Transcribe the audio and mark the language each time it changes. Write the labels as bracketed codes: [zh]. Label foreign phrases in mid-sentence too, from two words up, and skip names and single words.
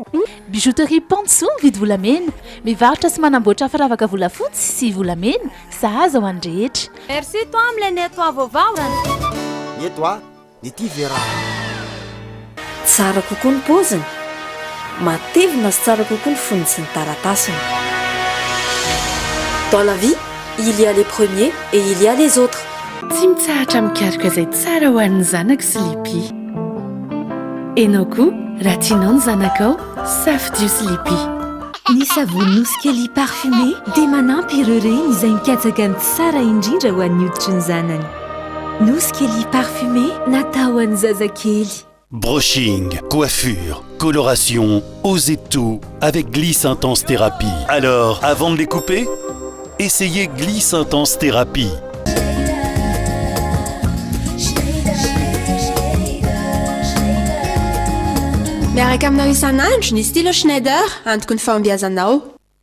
[mg] Bijouterie Panso vidy volamena, mivarotra sy manamboatra firavaka volafotsy sy volamena, sahaza ho an'ny rehetra. [fr] Merci toi [mg] amin'ilay nettoa vaovao. Nettoa ny ty vera. Tsara kokoa ny paoziny, matevina sy tsara kokoa ny fonony sy ny taratasiny. [fr] Dans la vie, il y a les premiers et il y a les autres. [mg] Tsy mitsahatra mikaroka izay tsara ho an'ny zanako sy lipi. Enao koa raha tianao ny zanakao safidio sy lipi. Ny savony nosy kely parfumé dia manampy ireo reny izay mikatsaka ny tsara indrindra ho an'ny hoditry ny zanany. Nosy kely parfumé natao ho an'ny zazakely. [fr] Brushing, coiffure, coloration, osez tout avec Gliss Intense Thérapie. Alors, avant de les couper, essayez Gliss Intense Thérapie. [mg] Miaraka aminao isan'andro ny stylo Schneider antoko ny fahombiazanao.